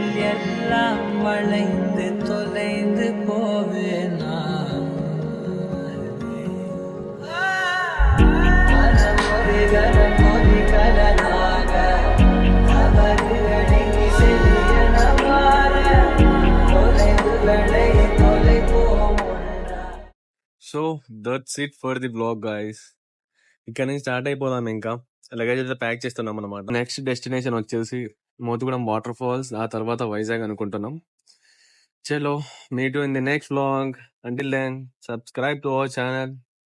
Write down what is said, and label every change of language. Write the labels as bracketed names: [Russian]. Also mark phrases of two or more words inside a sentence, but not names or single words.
[Tamil] எல்லாம் வளைந்து தொலைந்து போவேனா மனம் ஒரு கணம் ஒரு கலனாக தவறு அடங்கி செறியன மாற தொலைவுகளை தொலைப்போம் ஒன்றா. [English] so that's it for the blog guys. [Telugu] ఇక్కడ నుంచి స్టార్ట్ అయిపోదాం. ఇంకా లగేజ్ అయితే ప్యాక్ చేస్తున్నాం అనమాట. [English] next destination [Telugu] వచ్చేసి మోతుగూడెం వాటర్ ఫాల్స్, ఆ తర్వాత వైజాగ్ అనుకుంటున్నాం. [English] చలో, meet you in the next vlog. until then subscribe to our channel.